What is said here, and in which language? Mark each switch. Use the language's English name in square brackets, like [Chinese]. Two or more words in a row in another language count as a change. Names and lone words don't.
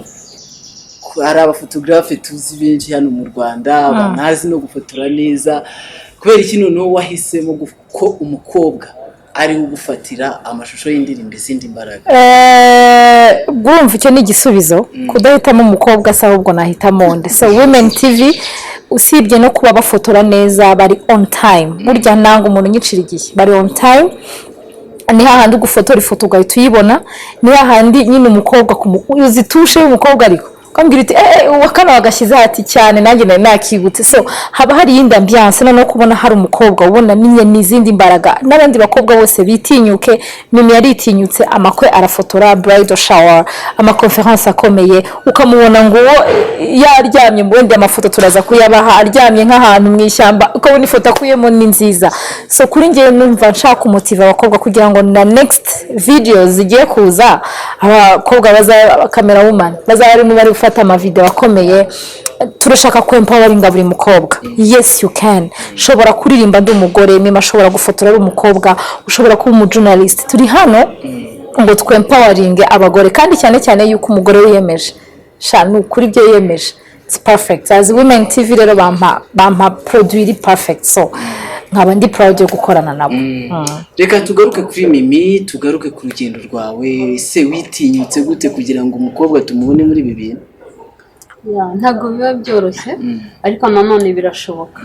[Kinyarwanda] Hari abafotographe tuzi benshi hano mu Rwanda banazi no gufotora neza, kubera iki noneho wahisemo ko umukobwa ari ugufatira amashusho y'indirimbo izindi mbaraga? Bwumva icyo ni igisubizo, kudahitamo umukobwa se ahubwo nahitamo nde. So Women TV usibye no kuba bafotora neza, bari [English] on time. [Kinyarwanda] Burya nanga umuntu nyicira igihe, bari [English] on time. [Kinyarwanda] Ni hahandi gufotora ifoto ugahita uyibona, ni hahandi nyine umukobwa uzitushe umukobwa ariko kambwira iti wakana wagashyize hati cyane nanjye nari nakibutse. So haba hari yindi ambiance no kubona hari umukobwa ubona ninye n'izindi mbaraga, n'abandi bakobwa bose bitinyuke. Mimi yari itinyutse, amakwe arafotora, bridal shower, amakonference akomeye, ukamubona ngo yaryamye mu wende amafoto turaza kuyabaha aryamye nk'ahantu mu ishyamba, ukabona ifoto akuyemo ni nziza. So kuri ngiye numva nshaka umutiva abakobwa kugira ngo na [English] next videos [Kinyarwanda] zigiye kuza abakobwa baza [English] camera woman [Kinyarwanda] bazari mu bari gufata ama video akomeye. Turashaka ko empoweringa buri mukobwa. [English] Yes you can. [Kinyarwanda] Shobora kuririmba ndi umugore, Mimi ashobora gufotora ari umukobwa, ushobora kuba umujournalist. Turi hano ngo twempoweringe abagore, kandi cyane cyane yuko umugore wiyemeje shanu kuri byo yemeje. [English] It's perfect. As [Kinyarwanda] Women TV rero bampa produit perfect. So nkaba ndi proud yo gukorana nabo. Reka tugaruke kuri Mimi, tugaruke ku rugendo rwawe. Se witinyutse gute kugira ngo umukobwa tumubone muri ibi bintu? Ntabwo biba byoroshye, ariko nanone birashoboka.